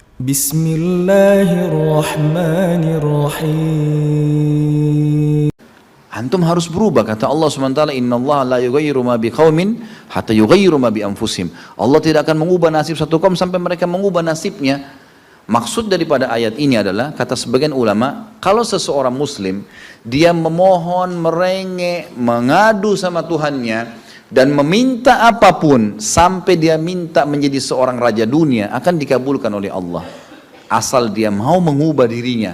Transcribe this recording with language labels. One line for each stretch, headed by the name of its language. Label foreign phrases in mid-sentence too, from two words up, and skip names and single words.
Arabic: بسم الله الرحمن الرحيم.
Indonesian: Antum harus berubah, kata Allah SWT,
Arabic: إن الله لا يغير ما بقوم حتى يغيروا ما بأنفسهم.
Indonesian: Allah tidak akan mengubah nasib satu kaum sampai mereka mengubah nasibnya. Maksud daripada ayat ini adalah, kata sebagian ulama, kalau seseorang muslim dia memohon, merengek, mengadu sama Tuhannya dan meminta apapun sampai dia minta menjadi seorang raja dunia, akan dikabulkan oleh Allah asal dia mau mengubah dirinya.